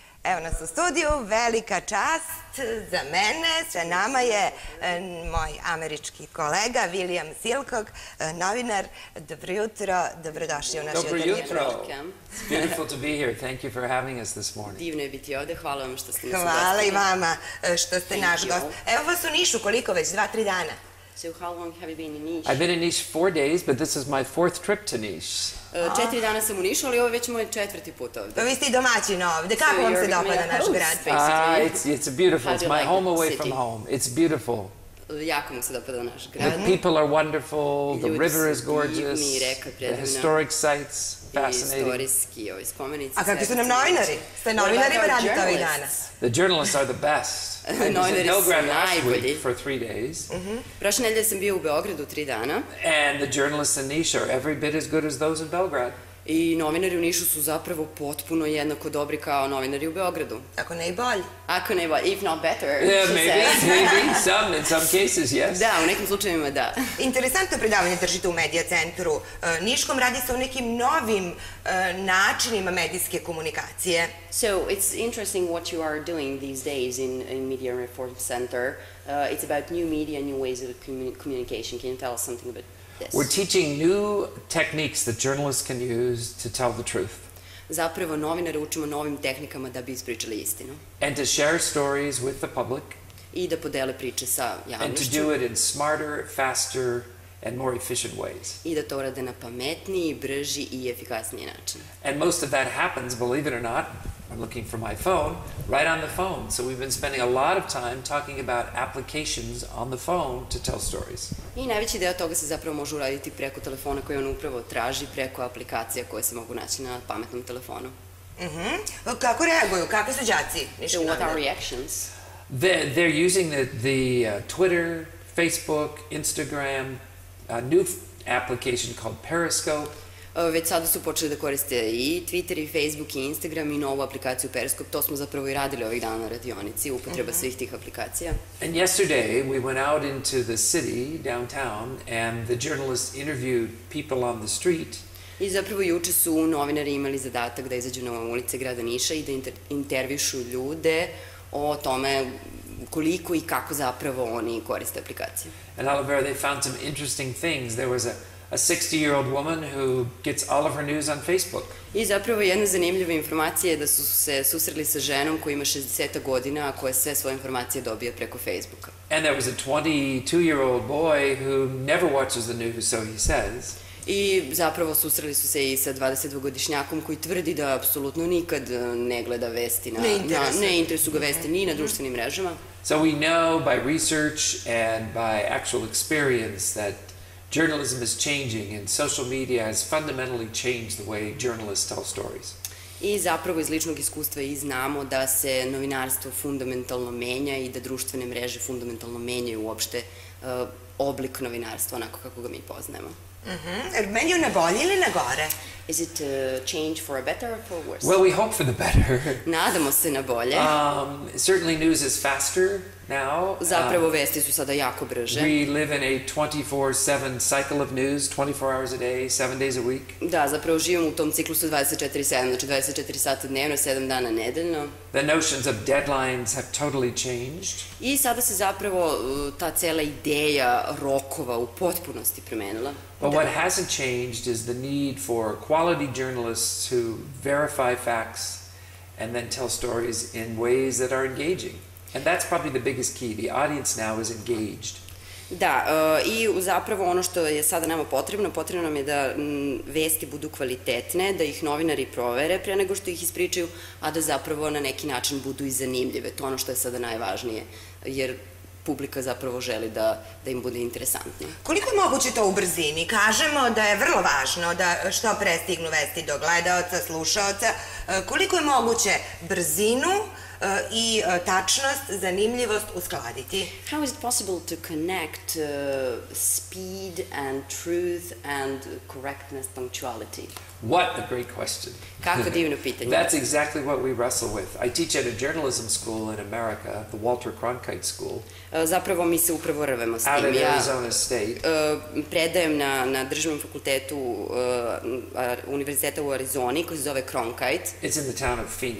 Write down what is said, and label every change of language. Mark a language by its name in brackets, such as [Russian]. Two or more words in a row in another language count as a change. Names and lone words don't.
[Serbian] Evo nas u studiju, velika čast za mene. Sa nama je moj američki kolega William Silcock, novinar. Dobro jutro, dobrodošli u naš jutarnji. Dobro jutro. [English] It's beautiful to be here. Thank you for having us this morning. [Serbian] Divno je biti ovde. Hvala vam što ste nas ugostili. Hvala i vama što ste naš gost. Evo vas u Nišu, koliko već? 2-3 dana? [English] So how long have you been in Niš? I've been in Niš 4 days, but this is my 4th trip to Niš. [Serbian] 4 dana sam u Nišu, ali ovo je već moj 4. put ovde. Pa vi ste i domaćin ovde. Kako vam se dopada naš grad? [English] It's beautiful. It's my home away from home. It's beautiful. [Serbian] Jako mi se dopada naš grad. [English] The people are wonderful, the river is gorgeous, the historic sites, fascinating. [Serbian] Istorijski, ovi spomenici. A kakvi su nam novinari? Ste novinarima radite ovih dana? [English] The journalists are the best. I was in Belgrade last week for 3 days. [Serbian] Prošle nedelje sam bio u Beogradu 3 dana. [English] And the journalists in Niš are every bit as good as those in Belgrade. [Serbian] I novinari u Nišu su zapravo potpuno jednako dobri kao novinari u Beogradu. Ako ne i bolji. Ako ne i bolji, [English] if not better. Yeah, maybe. In some cases, yes. [Serbian] Da, u nekim slučajevima da. Interesantno predavanje držite u Medija centru Niškom. Radi se o nekim novim načinima medijske komunikacije. [English] So it's interesting what you are doing these days in Media Reform Center. It's about new media, new ways of communication. Can you tell us something about this? We're teaching new techniques that journalists can use to tell the truth. [Serbian] Zapravo novinare učimo novim tehnikama da bi ispričali istinu. [English] And to share stories with the public. [Serbian] I da podele priče sa javnošću. [English] And to do it in smarter, faster, and more efficient ways. [Serbian] I da to urade na pametniji, brži i efikasniji način. [English] And most of that happens, believe it or not, I'm looking for my phone, right on the phone. So we've been spending a lot of time talking about applications on the phone to tell stories. [Serbian] I najveći deo toga se zapravo može uraditi preko telefona koje on upravo traži, preko aplikacija koje se mogu naći na pametnom telefonu. Kako reaguju? Kako su đaci? [English] So what are reactions? They're using the Twitter, Facebook, Instagram, a new application called Periscope. [Serbian] Već sada su počeli da koriste i Twitter, i Facebook, i Instagram, i novu aplikaciju Periscope. To smo zapravo i radili ovih dana na radionici, upotreba svih tih aplikacija. [English] And yesterday we went out into the city, downtown, and the journalists interviewed people on the street. [Serbian] I zapravo juče su novinari imali zadatak da izađu na ulice grada Niša i da intervjušu ljude o tome koliko i kako zapravo oni koriste aplikacije. [English] And Oliver, they found some interesting things. There was a 60-year-old woman who gets all of her news on Facebook. [Serbian] I zapravo jedna zanimljiva informacija je da su se susreli sa ženom koja ima 60 godina, a koja sve svoje informacije dobija preko Facebooka. [English] And there was a 22-year-old boy who never watches the news, so he says. [Serbian] I zapravo susreli su se i sa 22-godišnjakom koji tvrdi da apsolutno nikad ne gleda vesti, ne interesuju ga vesti ni na društvenim mrežama. [English] So we know by research and by actual experience that journalism is changing and social media has fundamentally changed the way journalists tell stories. [Serbian] I zapravo iz ličnog iskustva i znamo da se novinarstvo fundamentalno menja i da društvene mreže fundamentalno menjaju uopšte oblik novinarstva onako kako ga mi poznajemo. Menjaju na bolje ili na gore? [English] Is it a change for a better or for worse? Well, we hope for the better. [Serbian] Nadamo se na bolje. [English] Certainly news is faster now. [Serbian] Zapravo vesti su sada jako brže. [English] We live in a 24/7 cycle of news, 24 hours a day, 7 days a week. [Serbian] Da, zapravo živimo u tom ciklusu 24/7, znači 24 sata dnevno, 7 dana nedeljno. [English] The notions of deadlines have totally changed. [Serbian] I sada se zapravo ta cela ideja rokova u potpunosti promenila. [English] But what hasn't changed is the need for quality journalists who verify facts and then tell stories in ways that are engaging. And that's probably the biggest key. The audience now is engaged. [Serbian] Da, i zapravo ono što je sada nama potrebno nam je da vesti budu kvalitetne, da ih novinari provere pre nego što ih ispričaju, a da zapravo na neki način budu i zanimljive. To je ono što je sada najvažnije, jer publika zapravo želi da im bude interesantnije. Koliko je moguće to u brzini? Kažemo da je vrlo važno da što pre stignu vesti do gledaoca, slušaoca. Koliko je moguće brzinu i tačnost, zanimljivost uskladiti? [English] How is it possible to connect speed and truth and correctness, punctuality? What a great question. [Serbian] Kako divno pitanje. [English] That's exactly what we wrestle with. I teach at a journalism school in America, the Walter Cronkite School. [Serbian] Zapravo mi se upravo rvemo s tim. [English] Out at Arizona State. [Serbian] Predajem na državnom fakultetu univerziteta u Arizoni koji se zove Cronkite. [English] It's in the town of Phoenix.